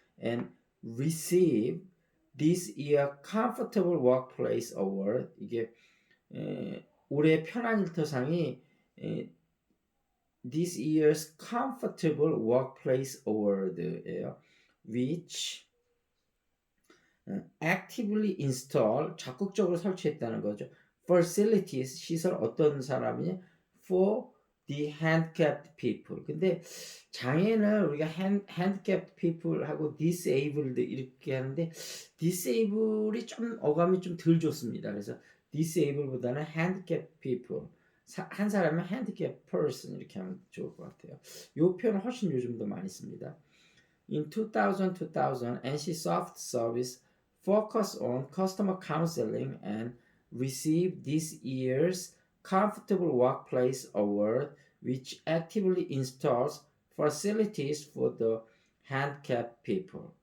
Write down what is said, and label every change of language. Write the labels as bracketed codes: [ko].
[en] And receive this year comfortable workplace award. [ko] 이게 올해 편한 일터상이 [en] this year's comfortable workplace award [ko] 예요. [en] which actively install [ko] 적극적으로 설치했다는 거죠. [en] facilities [ko] 시설 어떤 사람이 [en] for the handicapped people. [ko] 근데 장애인을 우리가 handicapped people 하고 disabled 이렇게 하는데 disable이 좀 어감이 좀 덜 좋습니다. 그래서 disable보다는 handicapped people. 한 사람은 handicapped person 이렇게 하면 좋을 것 같아요. 이 표현을 훨씬 요즘 더 많이 씁니다. [en] In 2000, NCsoft service focus on customer counseling and received this year's Comfortable Workplace Award, which actively installs facilities for the handicapped people.